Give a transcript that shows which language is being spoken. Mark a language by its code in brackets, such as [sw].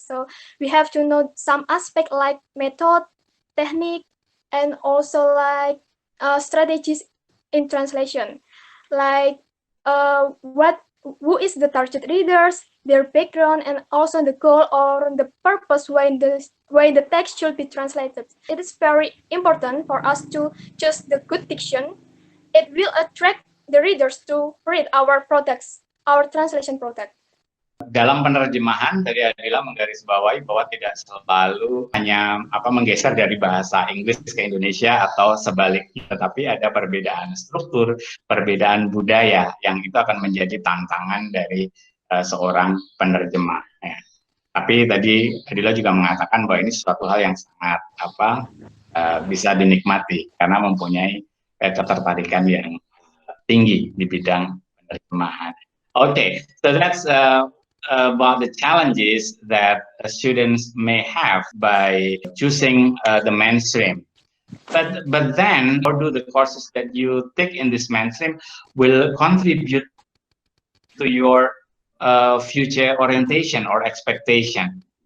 [en] So we have to know some aspect like method, technique, and also like strategies in translation, like who is the target readers, their background, and also the goal or the purpose why the text should be translated. It is very important for us to choose the good diction. It will attract the readers to read our products, our translation product. [id] Dalam penerjemahan dari Adilla menggarisbawahi bahwa tidak selalu hanya menggeser dari bahasa Inggris ke Indonesia atau sebaliknya, tetapi ada perbedaan struktur, perbedaan budaya yang itu akan menjadi tantangan dari seorang penerjemah. Ya. Tapi tadi Adilla juga mengatakan bahwa ini suatu hal yang sangat bisa dinikmati karena mempunyai ketertarikan yang tinggi di bidang penerjemahan. [en] Okay, so that's about the challenges that students may have by choosing the mainstream. But then, how do the courses that you take in this mainstream will contribute to your future orientation or expectation?